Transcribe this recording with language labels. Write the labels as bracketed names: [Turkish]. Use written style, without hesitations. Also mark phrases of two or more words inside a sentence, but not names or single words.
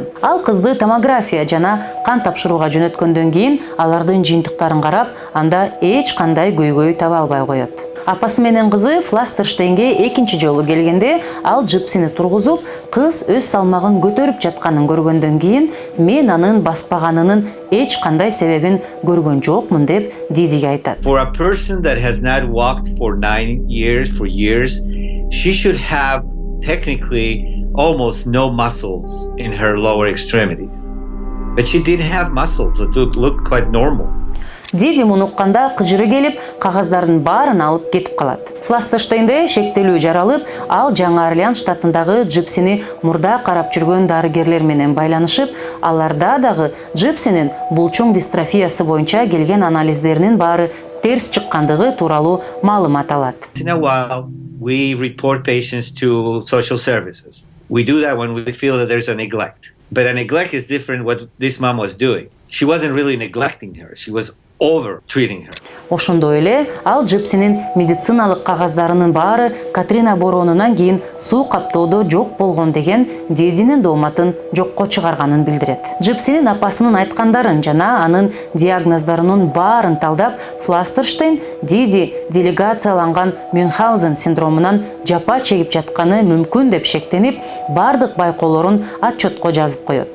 [Kyrgyz] Ал кызды томография жана кан тапшырууга жөнөткөндөн кийин алардын жыйынтыктарын карап, анда эч кандай көйгөй таба албай коет. Апасы менен кызы Фластерштейнге экинчи жолу келгенде ал джипсини тургузуп, кыз өз салмагын көтөрүп жатканын көргөндөн кийин мен анын баспаганынын эч кандай себебин көргөн жокмун деп Дидиге айтат. [English] For a person that has not walked for 9 years, she should have technically almost no muscles in her lower extremities. But she didn't have muscles, it looked quite normal. [Kyrgyz] Диди муну укканда кыжыры келип, кагаздардын баарын алып кетип калат. Фластерштейнде шектелүү жаралып, ал Жаңы Орлеан штатындагы джипсини мурда карап жүргөн дарыгерлер менен байланышып, аларда дагы джипсинин булчуң дистрофиясы боюнча келген анализдеринин баары терс чыккандыгы тууралуу маалымат алат. [English] In a while, we report patients to social services. We do that when we feel that there's a neglect. But a neglect is different what this mom was doing. She wasn't really neglecting her. She was over treating her. [Kyrgyz] Ошондой эле ал джипсинин медициналык кагаздарынын баары Катрина боронунан кийин суу каптоодо жок болгон деген Дидинин дооматын жокко чыгарганын билдирет. Джипсинин апасынын айткандарын жана анын диагноздорунун баарын талдап, Фластерштейн Диди делегацияланган Мюнхгаузен синдромунан жапа чегип жатканы мүмкүн деп шектенип, бардык байкоолорун отчетко жазып коет.